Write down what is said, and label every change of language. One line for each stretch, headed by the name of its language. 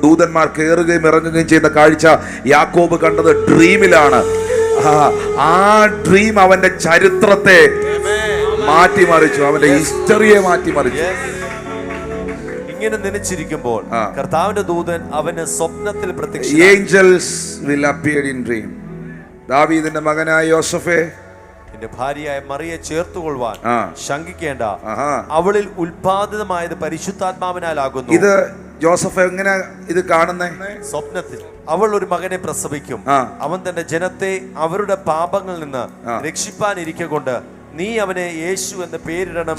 Malayalam: ദൂതന്മാർ കയറുകയും ഇറങ്ങുകയും ചെയ്യുന്ന കാഴ്ച യാക്കോബ് കണ്ടത് ഡ്രീമിലാണ്. ആ ഡ്രീം അവന്റെ ചരിത്രത്തെ മാറ്റിമറിച്ചു, അവന്റെ ഹിസ്റ്ററിയെ മാറ്റിമറിച്ചു. ഇങ്ങനെ നനച്ചിരിക്കുമ്പോൾ കർത്താവിന്റെ ദൂതൻ അവന് സ്വപ്നത്തിൽ പ്രത്യക്ഷനായി.
English: Angels will appear in dream.
Malayalam: ദാവീദിന്റെ മകനായ യോസഫേ, നിന്റെ ഭാര്യയായ മറിയെ ചേർത്തുകൊള്ളുവാൻ ശങ്കിക്കേണ്ട, അവളിൽ ഉൽപാദിതമായത് പരിശുദ്ധാത്മാവിനാലാകുന്നു. ഇത് ജോസഫ് എങ്ങനെ ഇത് കാണുന്നേ? സ്വപ്നത്തിൽ അവൾ ഒരു മകനെ പ്രസവിക്കും, അവൻ തന്റെ ജനത്തെ അവരുടെ പാപങ്ങളിൽ നിന്ന് രക്ഷിപ്പാനിരിക്കൊണ്ട് നീ അവനെ യേശു എന്ന് പേരിടണം.